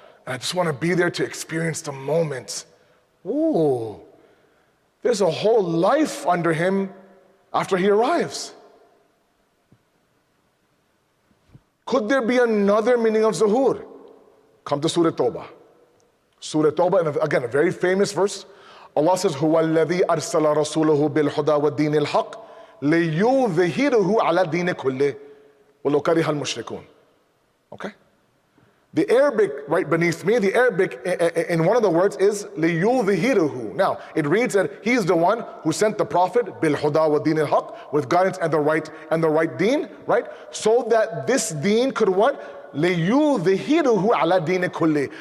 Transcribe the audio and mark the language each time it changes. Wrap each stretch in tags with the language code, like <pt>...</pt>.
<en>And I just want to be there to experience the moment. Ooh, there's a whole life under him after he arrives. Could there be another meaning of Zuhur? Come to Surah Tawbah. Surah Tawbah, and again, a very famous verse. Allah says,</en> <ar>هُوَ الَّذِي أَرْسَلَ رَسُولَهُ بِالْهُدَى وَالدِّينِ الْحَقِّ لِيُظْهِرَهُ عَلَى الدِّينِ كُلِّهِ وَلَوْ كَرِهَ الْمُشْرِكُونَ.</ar> <en>Okay? The Arabic, right beneath me, the Arabic in one of the words is لِيُظْهِرَهُ. Now, it reads that he's the one who sent the Prophet</en> <ar>بِالْهُدَى وَالدِّينِ الْحَقِّ,</ar> <en>with guidance and the right deen, right? So that this deen could what?</en> <ar>لِيُظْهِرَهُ عَلَى دِينِ كُلِّهِ.</ar>